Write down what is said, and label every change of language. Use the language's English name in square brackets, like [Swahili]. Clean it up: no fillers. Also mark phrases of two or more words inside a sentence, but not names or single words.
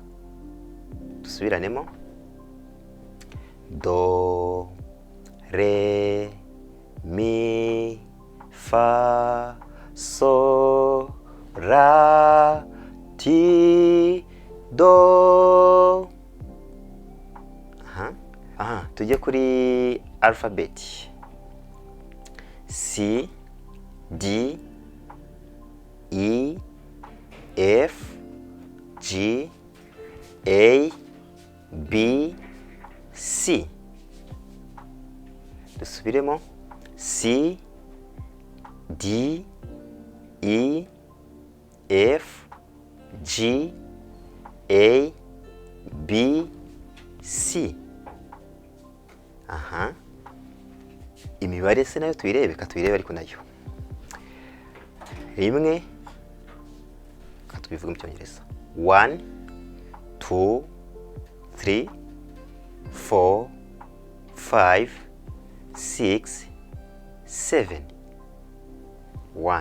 [Kinyarwanda] Dusubiranemo do re mi fa so ra ti do. Tujye kuri alphabet. C D E F G A B C. Dusubiremo C D E F G A B C. Imibare se nayo tuyirebe, katuyirebe ariko nayo. Rimwe, katubivuga mu Cyongereza. 1 2 3 4 5 6 7 1.